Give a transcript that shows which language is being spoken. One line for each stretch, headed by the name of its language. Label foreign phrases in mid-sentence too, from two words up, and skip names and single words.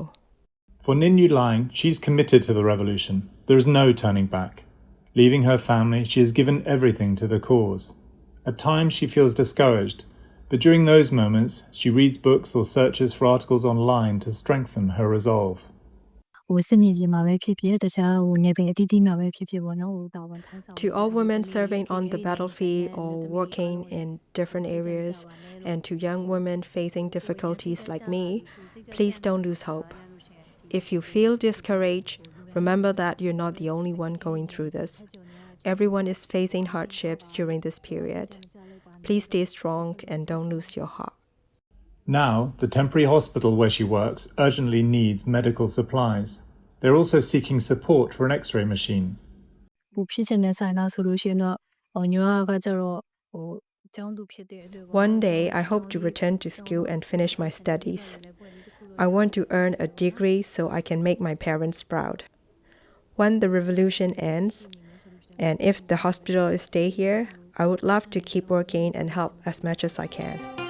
English: For Ninyu Lang, she's committed to the revolution. There is no turning back. Leaving her family, she has given everything to the cause. At times, she feels discouraged, but during those moments, she reads books or searches for articles online to strengthen her resolve.
Burmese: စစ်မြေပြင်မှာပဲဖြစ်ဖြစ်တခြားနယ်ပယ်အသီးသီးမှာပဲဖြစ်ဖြစ်ပေါ့နော်တာဝန်ထမ်းဆောင်
English: To all women serving on the battlefield or working in different areas, and to young women facing difficulties like me, please don't lose hope. If you feel discouraged, remember that you're not the only one going through this. Everyone is facing hardships during this period. Please stay strong and don't lose your heart. Now, the temporary hospital where she works urgently needs medical supplies. They're also seeking support for an X-ray machine.
Burmese: ဖြစ်ချင်တဲ့ဆိုင်လားဆိုလို့ရှိရင်တော့ညကကျတော့ကျောင်းသူဖြစ်တဲ့အတွက်
English: One day, I hope to return to school and finish my studies. I want to earn a degree so I can make my parents proud. When the revolution ends, and if the hospital is stay here, I would love to keep working and help as much as I can.